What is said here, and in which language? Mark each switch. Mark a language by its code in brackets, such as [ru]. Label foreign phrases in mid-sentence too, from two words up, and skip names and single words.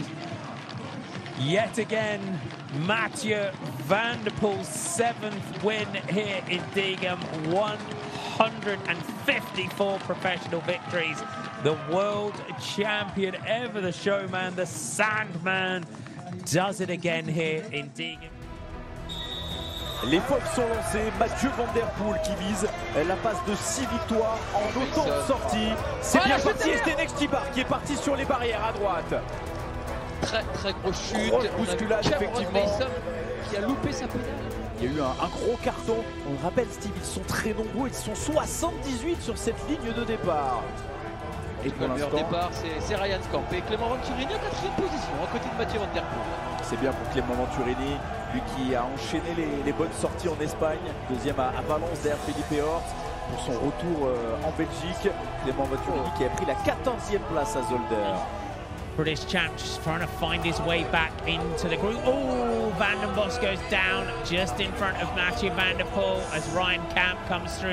[en] Yet again, Mathieu van der Poel's 7th win here in Diegem. 154 professional victories. The world champion, ever the showman, the Sandman, does it again here in Diegem. [fr] Les phoques sont lancés, Mathieu van der Poel qui vise la passe de 6 victoires en autant de sorties. C'est bien parti, et Stenex qui est parti sur les barrières à droite. Très grosse chute, grosse bousculade effectivement. Qui a loupé sa pédale. Il y a eu un gros carton. On le rappelle Steve, ils sont très nombreux, ils sont 78 sur cette ligne de départ. Et pour l'instant, départ, c'est Ryan Skamp et Clément Venturini en 4e position, à côté de Mathieu van der Poel. C'est bien pour Clément Venturini, lui qui a enchaîné les bonnes sorties en Espagne. Deuxième à Valence derrière Felipe Hort pour son retour en Belgique. Clément Venturini qui a pris la 14e place à Zolder. [en] British champ just trying to find his way back into the group. Oh, Van den Bos goes down just in front of Mathieu van der Poel as Ryan Camp comes through.